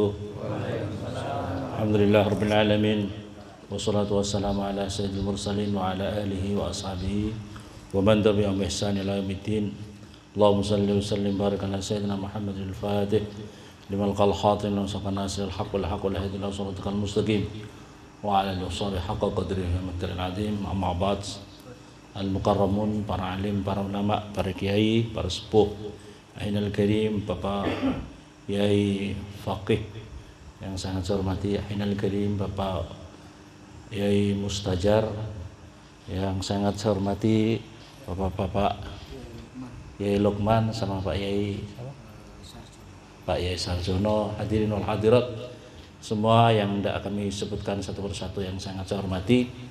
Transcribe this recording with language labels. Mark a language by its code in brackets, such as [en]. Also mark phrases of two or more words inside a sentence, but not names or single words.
[ar] الحمد لله رب العالمين والصلاة والسلام على سيد المرسلين وعلى آله وأصحابه ومن تبعهم بإحسان إلى يوم الدين. اللهم صل وسلم وبارك على سيدنا محمد الفاتح لما قال الخاتم وسق الناصر الحق والحق والهدي إلى صراطك المستقيم وعلى آله وصحبه حق قدره ومقداره العظيم. أما بعد, [id] al-mukarramun, para alim, para ulama, para kiai, para sepuh, Ainal Karim, Bapak Yai Faqih yang sangat saya hormati, Ainal Karim, Bapak Yai Mustajar yang sangat saya hormati, Bapak-bapak Yai Luqman sama Pak Yai Sarjono, [ar] الحاضرين والحاضرات [id] semua yang tidak kami sebutkan satu persatu yang sangat saya hormati.